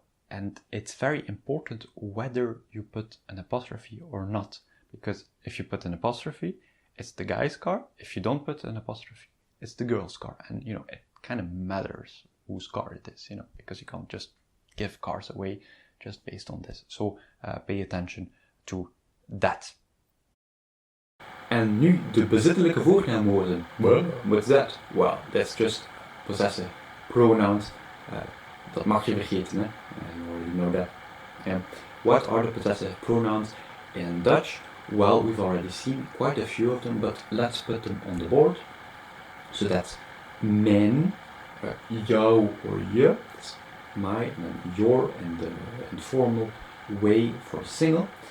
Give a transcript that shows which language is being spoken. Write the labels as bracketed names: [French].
[English] And it's very important whether you put an apostrophe or not, because if you put an apostrophe, it's the guy's car. If you don't put an apostrophe, it's the girl's car. And, it kind of matters whose car it is, because you can't just give cars away just based on this. So pay attention to that. [Dutch] En nu de bezittelijke voornaamwoorden. [English] Well, what's that? Well, that's just possessive pronouns. [Dutch] Dat mag je vergeten, hè? [English] You already know that. What are the possessive pronouns in Dutch? Well, we've already seen quite a few of them, but let's put them on the board. So that's mijn, jou or je, that's my, and then your in the informal way for single.